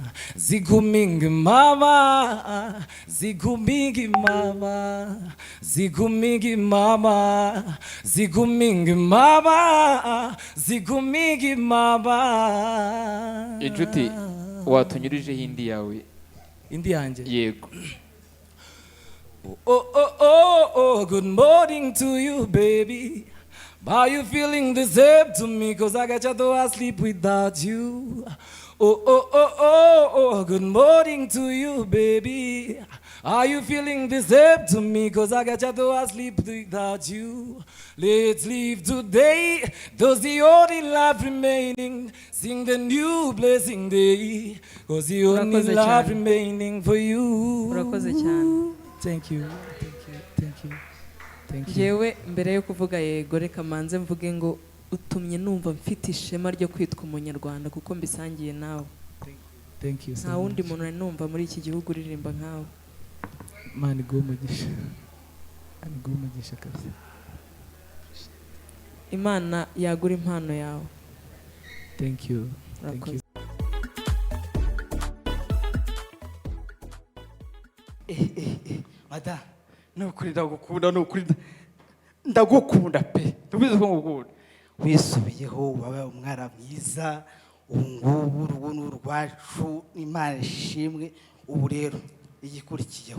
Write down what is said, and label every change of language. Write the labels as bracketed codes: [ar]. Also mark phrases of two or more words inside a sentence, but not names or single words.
[rw] Inshuti watunyurijeho indi yawe? Indi yanjye? Yego. [en] Oh, good morning to you, baby. Are you feeling the same to me? Cause I got you though I sleep without you. Oh, good morning to you, baby. Are you feeling the same to me? Cause I got you though I sleep without you. Let's live today. Does the only life remaining? Sing the new blessing day. Cause the only life remaining for you. [rw] Urakoze cyane. [en] Thank you. [rw] Yewe mbere yo kuvuga yego reka manze mvuge ngo utumye numva mfite ishema ryo kwitwa umunyarwanda kuko mbisangiye nawe. [en] Thank you so [rw] nta wundi muntu nari numva muri iki gihugu uririmba nkawe. Mani umugisha kabisa. Imana yagura impano yawe. [en] Thank you. [rw] Mada nukuri ndagukunda pe tubizi ko ngukunda wisubiyeho wabaye umwara mwiza ubungubu urubuno rwacu Imana ishimwe ubu rero igikurikiyeho